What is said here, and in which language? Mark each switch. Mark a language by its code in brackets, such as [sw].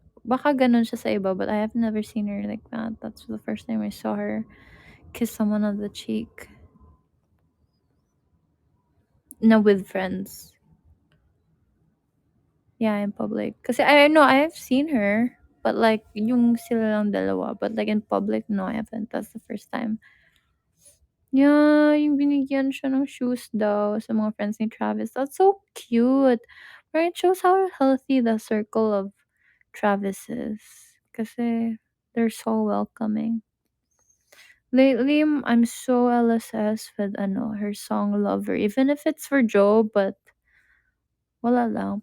[tl] Baka gano'n siya sa iba, [en] but I have never seen her like that. That's the first time I saw her kiss someone on the cheek. Na with friends. Yeah, in public. Kasi I know I've seen her, but like [tl] yung sila lang dalawa. [en] But like in public, no, I haven't. That's the first time. [tl] Yeah, yung binigyan siya ng shoes daw sa mga friends ni Travis. [en] That's so cute. But it shows how healthy the circle of Travis is. Kasi they're so welcoming. Lately, I'm so LSS with ano, her song Lover. Even if it's for Joe, but [tl] wala lang.